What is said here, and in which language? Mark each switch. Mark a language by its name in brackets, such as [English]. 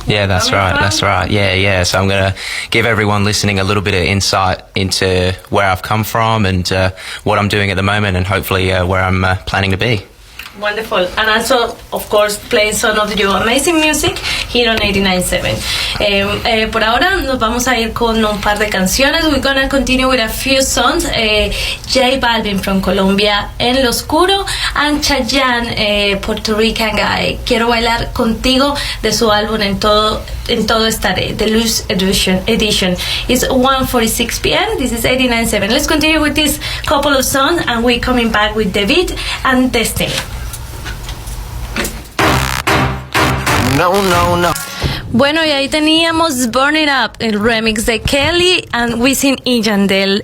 [English] Yeah, that's right. Yeah. So I'm going to give everyone listening a little bit of insight into where I've come from and what I'm doing at the moment, and hopefully where I'm planning to be. Wonderful. And also, of course, playing some of your amazing music here on 89.7. [Spanish] Por ahora nos vamos a ir con un par de canciones. [English] We're gonna continue with a few songs. J Balvin from Colombia, En Lo Oscuro, and Chayanne, Puerto Rican Guy, Quiero Bailar Contigo, [Spanish] de su álbum [English] En Todo Estaré, the Lucid edition. It's 1:46 p.m. This is 89.7. Let's continue with this couple of songs, and we're coming back with Daveed and Destiny. No. [Spanish] Bueno, y ahí teníamos Burn It Up, el remix de Kelly and Wisin y Yandel.